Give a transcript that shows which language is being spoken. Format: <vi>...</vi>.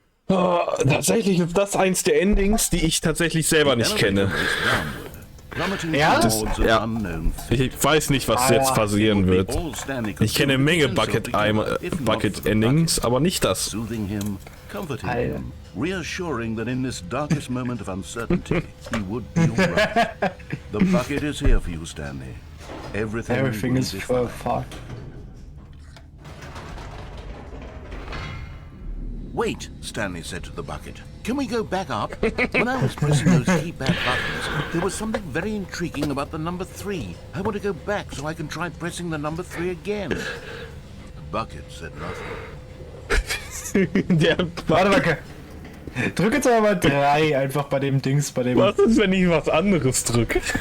<de>Oh, tatsächlich ist das eins der Endings, die ich tatsächlich selber nicht kenne. Ja? Ja. Ich weiß nicht, was jetzt passieren wird. Ich kenne eine Menge Bucket-Endings, aber nicht das.</de> <en>Soothing him, comforting him, reassuring that in this darkest moment of uncertainty, he would be all right. The bucket is here for you, Stanley. Everything is for far. Wait, Stanley said to the bucket. Can we go back up? When I was pressing those keypad buttons, there was something very intriguing about the number 3. I want to go back so I can try pressing the number 3 again. The bucket said nothing.</en> <de>Warte mal. Drück jetzt aber mal 3 einfach bei dem Dings, bei dem... Was ist, wenn ich was anderes drücke?</de>